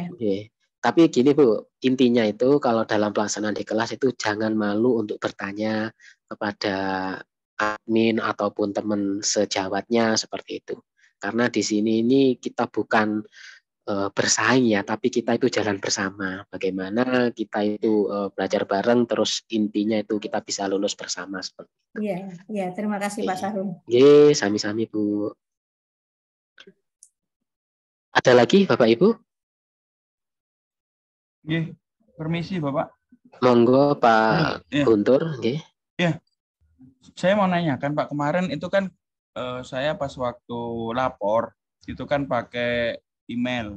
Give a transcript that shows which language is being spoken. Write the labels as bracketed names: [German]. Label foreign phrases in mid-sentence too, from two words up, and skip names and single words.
[Indonesian] Tapi gini Bu, intinya itu kalau dalam pelaksanaan di kelas itu jangan malu untuk bertanya kepada admin ataupun teman sejawatnya seperti itu. Karena di sini ini kita bukan bersaing ya, tapi kita itu jalan bersama. Bagaimana kita itu belajar bareng, terus intinya itu kita bisa lulus bersama seperti itu. Iya, terima kasih Pak Sarun. Iya, sami-sami Bu. Ada lagi Bapak Ibu? Iya, permisi Bapak. Monggo Pak Guntur. Iya, saya mau nanyakan Pak, kemarin itu kan saya pas waktu lapor itu kan pakai email.